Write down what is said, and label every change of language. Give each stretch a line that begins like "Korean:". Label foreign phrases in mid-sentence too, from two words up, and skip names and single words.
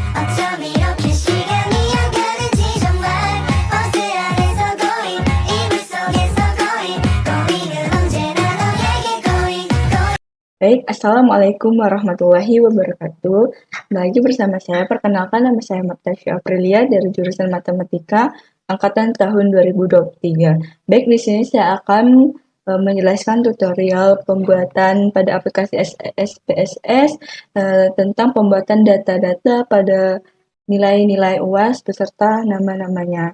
Korean: 어쩜 이렇게 시간이 안 가는지 정말 버스 안에서 고인 이불 속에서 고인은 언제나 너에게 고인.
Arabic: Baik, السلام عليكم ورحمة الله وبركاته.
Indonesian: Lagi bersama saya, perkenalkan nama saya Martasya Aprilia dari jurusan Matematika angkatan tahun 2023. Baik, di sini saya akan menjelaskan tutorial pembuatan pada aplikasi SPSS tentang pembuatan data-data pada nilai-nilai UAS beserta nama-namanya.